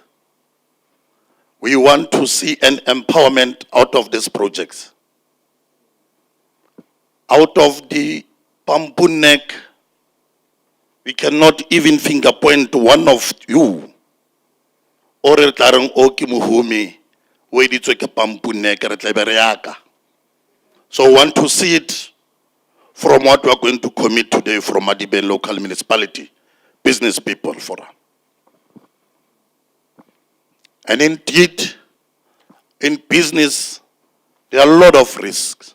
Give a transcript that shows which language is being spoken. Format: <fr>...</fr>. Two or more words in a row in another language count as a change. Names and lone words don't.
<en>We want to see an empowerment out of these projects. Out of the Pampu neck, we cannot even finger point one of you.</en> <tn>Or tlareng o ke mohumi, o editswe ke Pampu neck, re tla be re yaka.</tn> <en>So we want to see it from what we are going to commit today from Madibeng local municipality, business people forum. And indeed, in business, there are a lot of risks.</en>